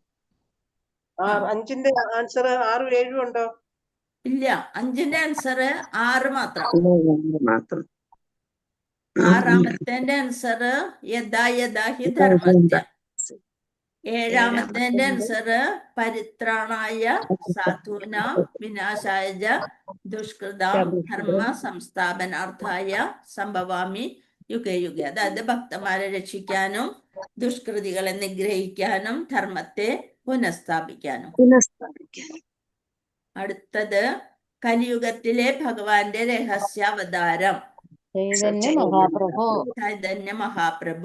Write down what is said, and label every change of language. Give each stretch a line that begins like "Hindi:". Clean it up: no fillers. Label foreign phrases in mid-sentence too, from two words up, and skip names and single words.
Malayalam: 5ന്റെ ആൻസർ 6, 7 ഉണ്ടോ? ഇല്ല, 5ന്റെ ആൻസർ 6 മാത്രം. മാത്രം. 6-ാമത്തെ ആൻസർ
Sanskrit: यथाहि धर्मस्य.
Malayalam: 7-ാമത്തെ ആൻസർ
Sanskrit: परित्राणाय साधून विनाशाय दुष्कृताम् धर्म संस्थापनार्थाय सम्भवामि युगे युगे.
Malayalam: അതായത് ഭക്തന്മാരെ രക്ഷിക്കാനും ദുഷ്കൃതികളെ നിഗ്രഹിക്കാനും ധർമ്മത്തെ പുനഃസ്ഥാപിക്കാനും. അടുത്തത് കലിയുഗത്തിലെ ഭഗവാന്റെ രഹസ്യാവതാരം ചൈതന്യ മഹാപ്രഭു. ചൈതന്യ മഹാപ്രഭു.